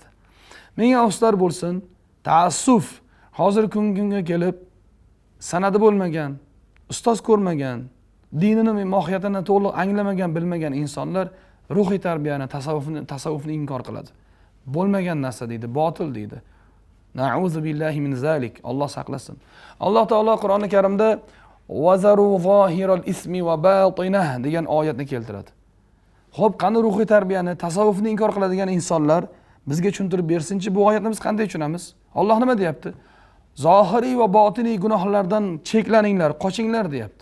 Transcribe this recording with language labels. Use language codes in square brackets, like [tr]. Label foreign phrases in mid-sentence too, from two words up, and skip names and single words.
[uz] Menga afsuslar bo'lsin, taassuf hozirgi kunga kelib sanadi bo'lmagan, ustoz ko'rmagan, dinini mohiyatini to'liq anglamagan, bilmagan insonlar ruhiy tarbiyani, tasavvufni inkor qiladi. Bo'lmagan narsa deydi, botil deydi. [ar] نعوذ بالله من ذلك. [uz] Alloh saqlasin. Alloh taolo Qur'oni Karimda [ar] وذروا ظاهر الإثم وباطنه [uz] degan oyatni keltiradi. Xo'p, qani ruhiy tarbiyani, tasavvufni inkor qiladigan insonlar bizga tushuntirib bersinchi, bu oyatni biz qanday tushunamiz? Alloh nima deyapti? Zohiriy va botiniy gunohlardan cheklaninglar, qochinglar deyapti.